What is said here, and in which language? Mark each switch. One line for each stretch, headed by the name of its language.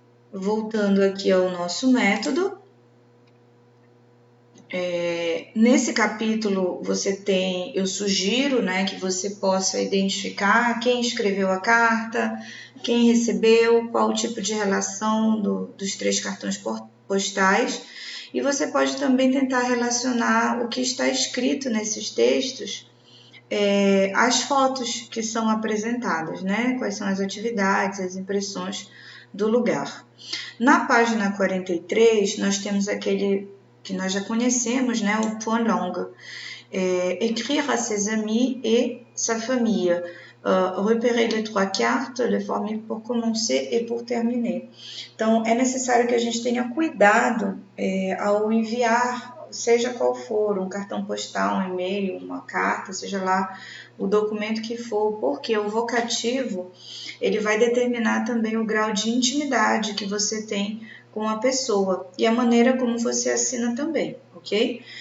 Portuguese: Voltando aqui ao nosso método, nesse capítulo eu sugiro, né, que você possa identificar quem escreveu a carta, quem recebeu, qual o tipo de relação dos 3 cartões postais, e você pode também tentar relacionar o que está escrito nesses textos às fotos que são apresentadas, né, quais são as atividades, as impressões do lugar. Na página 43, nós temos aquele que nós já conhecemos, né, o point longue.
French: Écrire à ses amis et sa famille. Repérer les 3 cartes, les formules pour commencer et pour terminer.
Portuguese: Então, é necessário que a gente tenha cuidado ao enviar, seja qual for, um cartão postal, um e-mail, uma carta, seja lá o documento que for, porque o vocativo ele vai determinar também o grau de intimidade que você tem com a pessoa e a maneira como você assina também, ok?